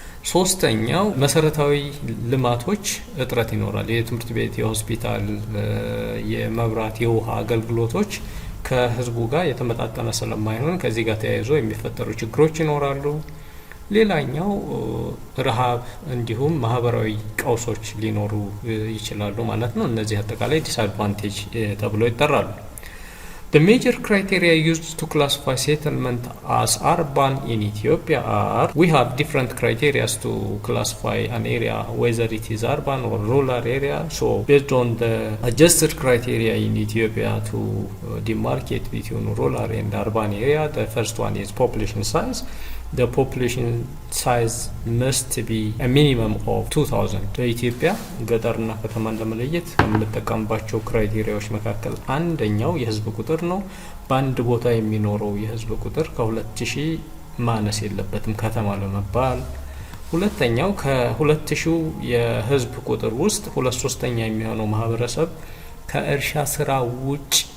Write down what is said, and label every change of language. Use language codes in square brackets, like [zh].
[am] ሶስተኛው መሰረታዊ ልማቶች እጥረት ይኖራል። የትምህርት ቤት፣ የሆስፒታል፣ የመብራት፣ የውሃ አገልግሎቶች ከህዝቡ ጋር የተመጣጠነ ስለማይሆን ከዚህ ጋር ተያይዞ የሚፈጠሩ ችግሮች ይኖራሉ። ሌላኛው ረሃብ እንዲሁም ማህበራዊ ቀውሶች ሊኖሩ ይችላሉ ማለት ነው። እነዚህ አጠቃላይ ዲስአድቫንቴጅ ተብሎ ይጠራሉ። [en] The major criteria used to classify settlement as urban in Ethiopia are we have different criteria to classify an area whether it is urban or rural area. So based on the adjusted criteria in Ethiopia to demarcate between rural and urban area, the first one is population size. The population size must be a minimum of 2000. [am] በኢትዮጵያ ገጠርና ከተማን ለመለየት ከምንጠቀምባቸው ክራይቴሪያዎች መካከል አንደኛው የህዝብ ቁጥር ነው። በአንድ ቦታ የሚኖረው የህዝብ ቁጥር ከ2000 ማነስ የለበትም ከተማ ለመባል። ሁለተኛው ከ2000 የህዝብ ቁጥር ውስጥ 2/3 የሚሆነው ማህበረሰብ ከእርሻ ስራ ውጭ